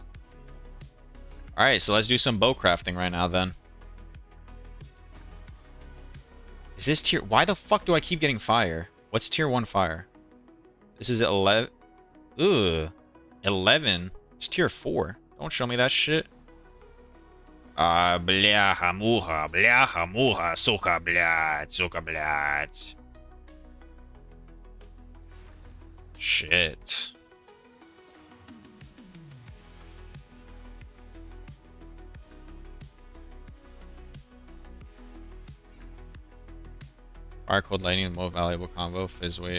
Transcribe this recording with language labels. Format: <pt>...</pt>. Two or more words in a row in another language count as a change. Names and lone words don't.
<en>Alright, so let's do some bow crafting right now then. Is this tier... Why the fuck do I keep getting fire? What's tier 1 fire? This is 11... Ugh. 11? It's tier 4. Don't show me that shit.</en> <ru>Бляха, муха, сука, блядь, сука, блядь.</ru> <en>Shit. Fire Cold Lightning, the most valuable combo, Fizz weight.</en>